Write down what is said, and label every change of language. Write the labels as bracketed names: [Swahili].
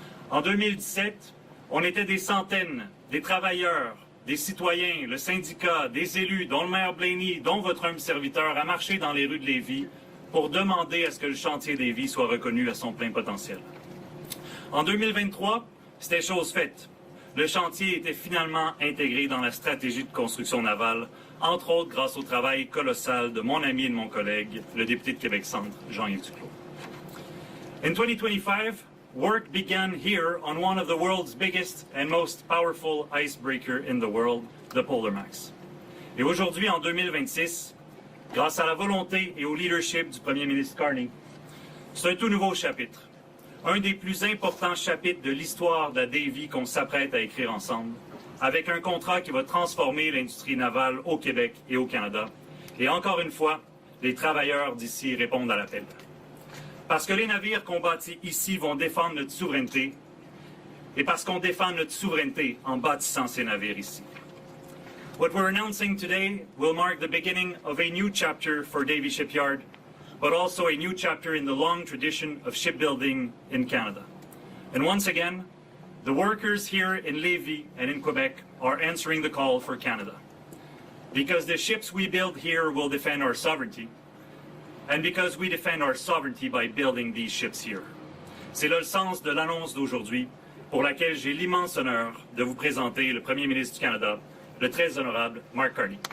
[French] En 2017, on était des centaines, des travailleurs, des citoyens, le syndicat, des élus, dont le maire Blaney, dont votre humble serviteur, a marché dans les rues de Lévis pour demander à ce que le chantier des vies soit reconnu à son plein potentiel. En 2023, c'était chose faite. Le chantier était finalement intégré dans la stratégie de construction navale, entre autres grâce au travail colossal de mon ami et de mon collègue, le député de Québec-Centre, Jean-Yves Duclos. [English] In 2025, work began here on one of the world's biggest and most powerful icebreaker in the world, the Polar Max. [French] Et aujourd'hui, en 2026, grâce à la volonté et au leadership du premier ministre Carney, c'est un tout nouveau chapitre. Un des plus importants chapitres de l'histoire de la Davie qu'on s'apprête à écrire ensemble, avec un contrat qui va transformer l'industrie navale au Québec et au Canada. Et encore une fois, les travailleurs d'ici répondent à l'appel. Parce que les navires qu'on bâtit ici vont défendre notre souveraineté, et parce qu'on défend notre souveraineté en bâtissant ces navires ici. [English] What we're announcing today will mark the beginning of a new chapter for Davie Shipyard, but also a new chapter in the long tradition of shipbuilding in Canada. And once again, the workers here in Lévis and in Quebec are answering the call for Canada. Because the ships we build here will defend our sovereignty, and because we defend our sovereignty by building these ships here. [French] C'est là le sens de l'annonce d'aujourd'hui, pour laquelle j'ai l'immense honneur de vous présenter le Premier ministre du Canada, le très honorable Mark Carney.